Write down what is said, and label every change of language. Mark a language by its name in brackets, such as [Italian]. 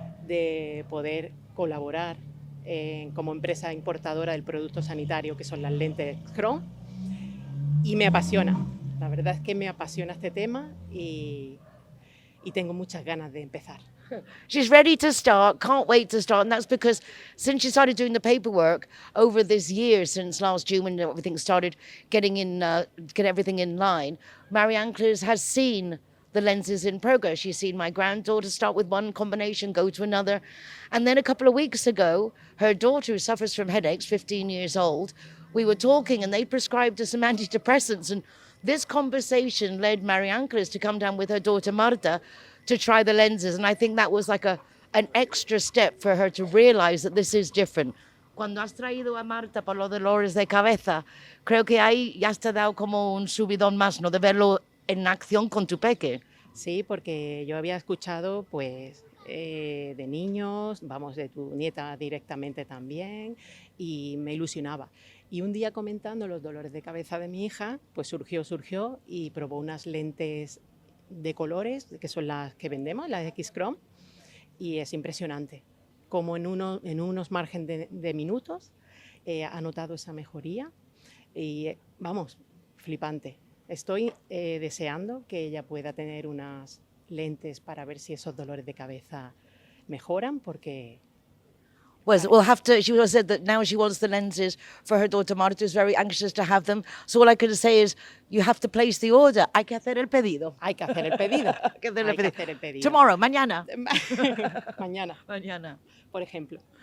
[Spanish] de poder colaborar como empresa importadora del producto sanitario, que son las lentes XChrom, y me apasiona. La verdad es que me apasiona este tema y tengo muchas ganas de empezar. [English] She's ready to start, can't wait to start. And that's because since she started doing the paperwork over this year, since last June when everything started get everything in line, Marie-Anne Claires has seen the lenses in progress. She's seen my granddaughter start with one combination, go to another. And then a couple of weeks ago, her daughter, who suffers from headaches, 15 years old, we were talking and they prescribed her some antidepressants. And this conversation led Marie-Anne Claires to come down with her daughter Marta to try the lenses. And I think that was like an extra step for her to realize that this is different. [Spanish] Cuando has traído a Marta por los dolores de cabeza, creo que ahí ya te ha dado como un subidón más, ¿no? De verlo en acción con tu peque. Sí, porque yo había escuchado pues de niños, vamos, de tu nieta directamente también, y me ilusionaba. Y un día comentando los dolores de cabeza de mi hija, pues surgió y probó unas lentes de colores, que son las que vendemos, las XChrom, y es impresionante. Como en unos margen de minutos ha notado esa mejoría y vamos, flipante. Estoy deseando que ella pueda tener unas lentes para ver si esos dolores de cabeza mejoran, porque... [English] Well, we'll have to, she said that now she wants the lenses for her daughter Marta, who's very anxious to have them. So all I can say is, you have to place the order. [Spanish] Hay que hacer el pedido. Hay que hacer el pedido. Hay que hacer el pedido. [English] Tomorrow, [Spanish] mañana. Mañana, por ejemplo.